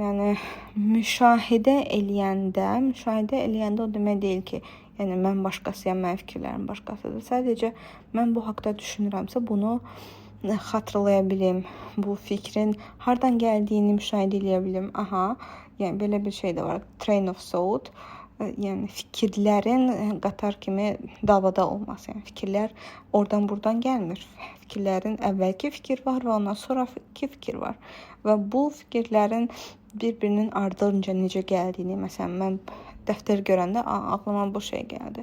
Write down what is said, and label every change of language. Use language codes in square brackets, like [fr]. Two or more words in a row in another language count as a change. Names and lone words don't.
[az] Yəni müşahidə eləyəndə o demək deyil ki, yəni mən başqasıyam, mənim fikirlərim başqasıdır. Sadəcə mən bu haqqda düşünürəmsə, bunu xatırlaya bilim. Bu fikrin hardan gəldiyini müşahidə eləyə bilim. Aha, yəni belə bir şey də var. [en] Train of thought. [az] Yəni fikirlərin qatar kimi davada olması. Yəni fikirlər oradan buradan gəlmir. Fikirlərin əvvəlki fikir var və ondan sonraki fikir var. Və bu fikirlərin bir-birinin ardınca necə gəldiyini, məsələn, mən dəftər görəndə ağlıma bu şey gəldi.